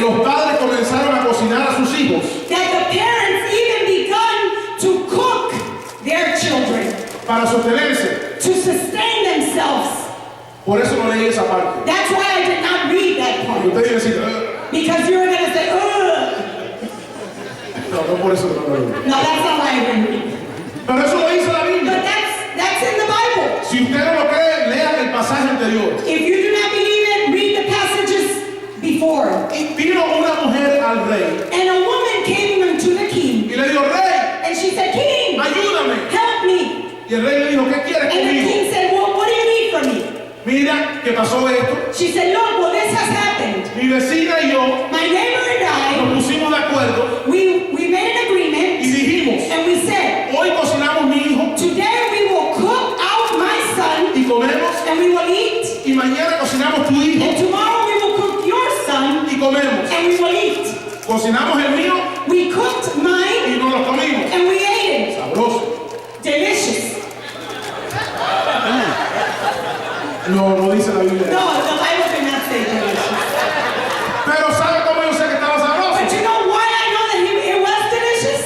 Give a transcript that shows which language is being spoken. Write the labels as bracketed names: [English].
[Spanish] los padres comenzaron a cocinar a sus hijos [English] that the parents even begun to cook their children [Spanish] para sostenerse. [English] to sustain themselves. [Spanish] Por eso no leí esa parte. [English] That's why I did not read that part. [Spanish] Usted iba a decir, "Ugh". [English] Because you're going to say, ugh. [Spanish] No por eso no lo leí. [English] No, that's not why I didn't read. [Spanish] Pero eso lo dice la Biblia. [English] But that's in the Bible. [Spanish] Si usted no lo cree, lea el pasaje anterior. [English] If you do not believe it, read the passages before. [Spanish] Y vino una mujer al rey [English] And a woman came unto the king, [Spanish] y le dijo, rey, [English] and she said, King, [Spanish] ayúdame. [English] help me. [Spanish] Y el rey le dijo, ¿qué quieres [English] And the [Spanish] conmigo? [English] king said, well, what do you need from me? [Spanish] Mira que pasó esto. [English] She said, look, well, this has happened. [Spanish] Mi vecina y yo [English] My neighbor and I, [Spanish] nos pusimos de acuerdo [English] we made an [Spanish] y [English] agreement, [Spanish] dijimos, [English] and we said, [Spanish] hoy cocinamos mi hijo [English] today we will cook out my son, [Spanish] y comemos, [English] and we will eat, [Spanish] y mañana cocinamos tu hijo [English] and tomorrow we will cook your son, [Spanish] y comemos. [English] and we will eat. [Spanish] Cocinamos el mío [English] We cooked mine, [Spanish] y nos lo comimos. [English] and we ate it. [Spanish] Sabroso. [English] Delicious. [Spanish] No dice la Biblia. [English] No, the Bible did not say delicious. [Spanish] Pero ¿sabe cómo yo sé que estaba sabroso? [English] But you know why I know that it was delicious?